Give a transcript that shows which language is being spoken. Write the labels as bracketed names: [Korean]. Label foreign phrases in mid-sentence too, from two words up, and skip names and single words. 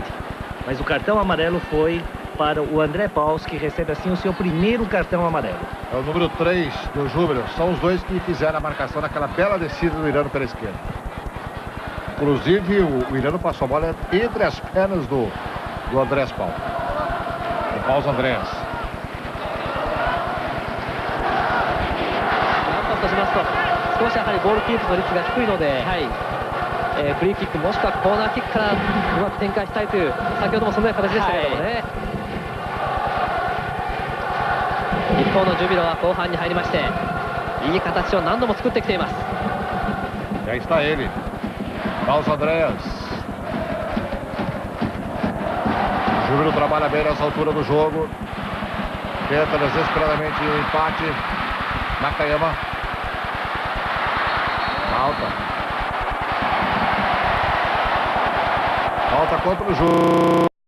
[Portuguese] Mas o cartão amarelo foi para o André Pauls, que recebe assim o seu primeiro cartão amarelo. É o número 3 do Júbilo. São os dois que fizeram a marcação naquela bela descida do Irano pela esquerda. Inclusive, o Irano passou a bola entre as pernas do Andrés Pauls. O Pauls Andrés. [Japanese] 少しやはりボールキープの率が低いので、フリーキックもしくはコーナーキックからうまく展開したいという、先ほどもそのような形でしたけどもね。一方のジュビロは後半に入りまして、いい形を何度も作ってきています。 [Portuguese] Já está ele, Pauls Andrés. Júbilo trabalha bem nessa altura do jogo. Tenta desesperadamente o empate. Nakayama. Falta contra o jogo.